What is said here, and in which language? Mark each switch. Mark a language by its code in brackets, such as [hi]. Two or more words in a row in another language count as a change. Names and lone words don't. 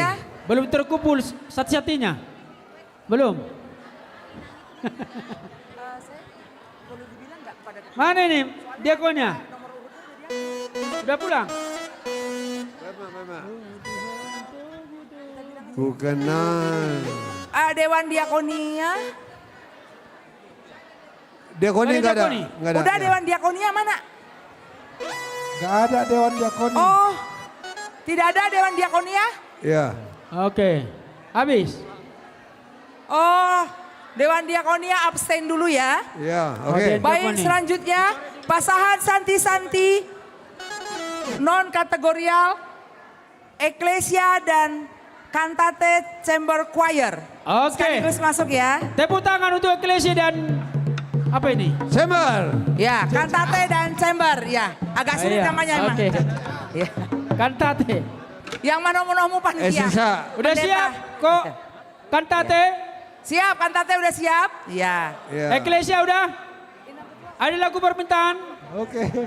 [id] Belum terkumpul sat-satinya? Belum? Mana ini diakonnya? Udah pulang? Ku kenal. Dewan Diakonia. Diakoni nggak ada. Nggak ada. Udah Dewan Diakonia mana? Nggak ada Dewan Diakoni. Oh, tidak ada Dewan Diakonia? Ya. Oke, habis. Oh, Dewan Diakonia abstain dulu ya. Ya, oke. Baik, selanjutnya pasangan Santi-Santi, non kategorial, eklesia dan kantate chamber choir. Oke. Sekaligus masuk ya. Tepuk tangan untuk eklesia dan apa ini? Chamber. Ya, kantate dan chamber ya. Agak sulit Iya, namanya emang. oke. Ya. Kantate. Yang mana-mana panitia. Udah siap kok? Kantate? Siap, kantate udah siap? Iya. Eklesia udah? Ada lagu permintaan? Oke.